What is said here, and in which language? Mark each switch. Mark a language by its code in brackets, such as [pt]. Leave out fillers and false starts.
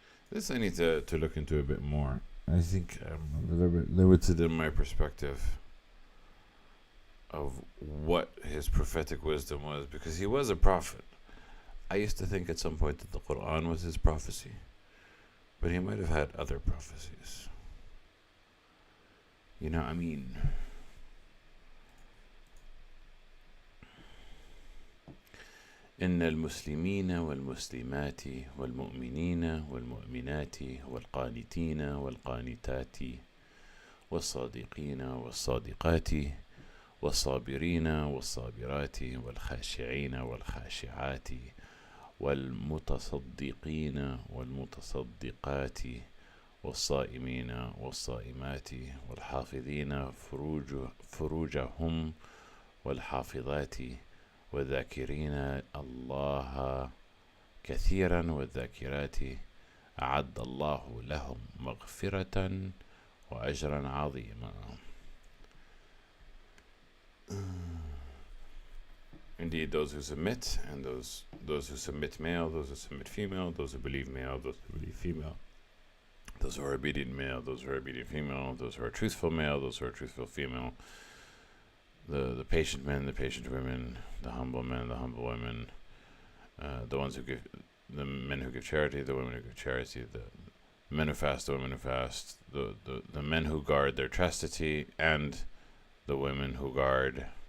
[en] This I need to look into a bit more. I think I'm a little bit limited in my perspective of what his prophetic wisdom was, because he was a prophet. I used to think at some point that the Quran was his prophecy, but he might have had other prophecies. You know, I mean, [ar] إن المسلمين والمسلمات والمؤمنين والمؤمنات والقانتين والقانتات والصادقين والصادقات والصابرين والصابرات والخاشعين والخاشعات والمتصدقين والمتصدقات والصائمين والصائمات والحافظين فروجهم والحافظات والذاكرين الله كثيرا والذاكرات أعد الله لهم مغفرة وأجرا عظيما. [en] Indeed, those who submit, and those who submit male, those who submit female, those who believe male, those who believe female, those who are obedient male, those who are obedient female, those who are truthful male, those who are truthful female, the patient men, the patient women, the humble men, the humble women, the ones who give, the men who give charity, the women who give charity, the men who fast, the women who fast, the men who guard their chastity, and the women who guard,